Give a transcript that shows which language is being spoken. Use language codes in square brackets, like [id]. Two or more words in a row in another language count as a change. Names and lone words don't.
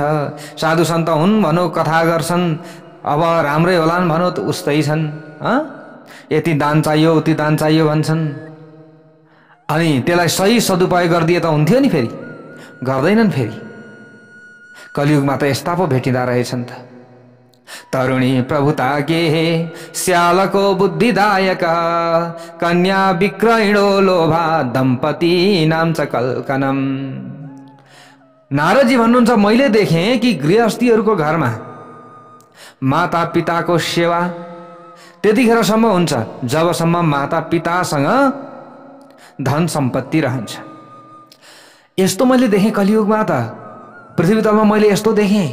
[ne] साधु सन्त हुन् भनौँ, कथा गर्छन्, अब राम्रै होलान् भनौँ त उस्तै छन्। यति दान चाहियो उति दान चाहियो भन्छन्। अनि त्यसलाई सही सदुपयोग गरिदिए त हुन्थ्यो नि, फेरि गर्दैनन्। फेरि कलियुगमा त यस्ता पो भेटिँदा रहेछन् त। [sa] तरुणी प्रभुता के श्यालको बुद्धिदायक, कन्या विक्रयणो लोभा दम्पति नाम च कल्कनम। [ne] नारदजी भन्नुहुन्छ, मैले देखेँ कि गृहस्थीहरूको घरमा माता पिताको सेवा त्यतिखेरसम्म हुन्छ जबसम्म माता पितासँग धन सम्पत्ति रहन्छ। यस्तो मैले देखेँ कलियुगमा त, पृथ्वी तलमा मैले यस्तो देखेँ।